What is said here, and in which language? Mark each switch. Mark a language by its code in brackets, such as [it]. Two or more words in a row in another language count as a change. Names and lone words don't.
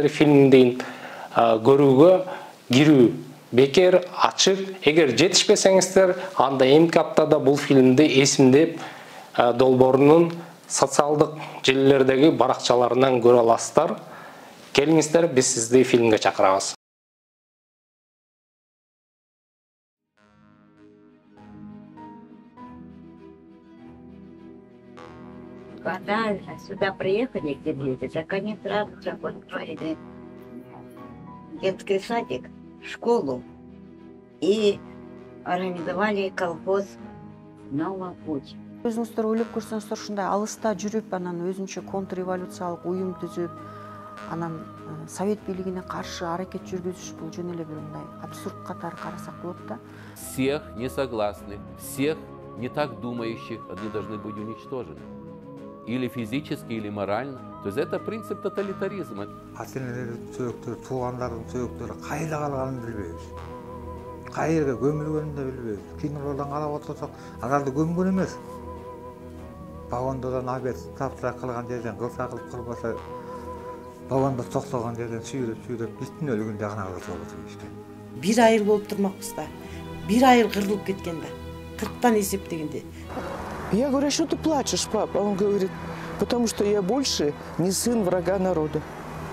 [ky] Фильмдин көрүүгө кирүү бекер, ачык. Эгер жетишпесеңиздер, анда эмки аптада бул фильмди эсимдеп долбоорунун социалдык желилердеги баракчаларынан көрө аласыздар. Келиңиздер, биз сизди фильмге чакырабыз. [ru] Когда сюда приехали, где дети, так они сразу же построили детский садик, школу и организовали колхоз «Новый путь». [ky] Өзүңүздөр ойлоп көрсөңүздөр, ушундай алыста жүрүп, анан өзүнчө контрреволюциялык уюм түзүп, анан совет бийлигине каршы аракет жүргүзүш бул жөн эле бир мындай абсурд катары карасак болот да. [ru] Всех несогласных, всех не так думающих, они должны быть уничтожены. Или физически, или морально. То есть это принцип тоталитаризма. [ky] Ата-энелердин сөйөктөрү, туугандардын сөйөктөрү кайда калганын билбейбиз. Кайерге көмүлгөнүн да билбейбиз. Кинолордон карап отурсак, аларды көмгөн эмес. Вагондон абед тапшырак кылган жерден кылса кылып кылбаса, вагондо токтогон жерден сүйрөп, биттин өлгөн жагына кылып ийишкен. Бир айыл болуп турмакпыз да. Бир айыл кырылып кеткен да. 40-тан эсептегенде. [ru] Я говорю, что ты плачешь, папа? Он говорит, потому что я больше не сын врага народа.